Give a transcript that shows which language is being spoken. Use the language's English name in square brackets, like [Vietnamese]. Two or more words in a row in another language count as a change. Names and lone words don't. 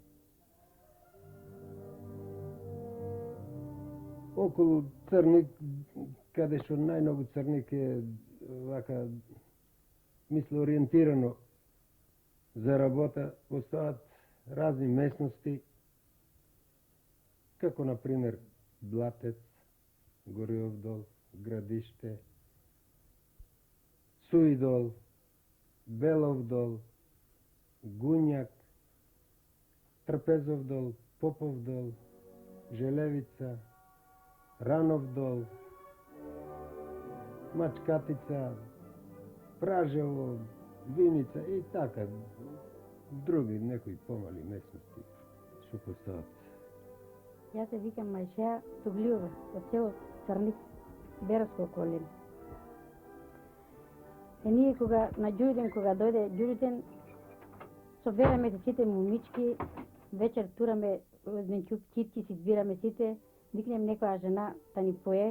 [Macedonian] Околу Црник, каде што најмногу Црник е вака, мисле, ориентирано за работа, постојат разни местности, како например Блатец, Гориов дол, Градиште, Суидол, Белов дол, Гунјак, Трпезов дол, Попов дол, Желевица, Ранов дол, Мачкатица, Пражево, Виница и така, други некои помали местности што постојат. Јас се викам Мајшеја Туглиова, од село Црник, Беровско околина. Ние на Ѓуриден, кога дојде Ѓуриден, собераме се сите момички, вечер тураме еден ќуп китки, си збираме сите, викнем некоја жена да ни пое.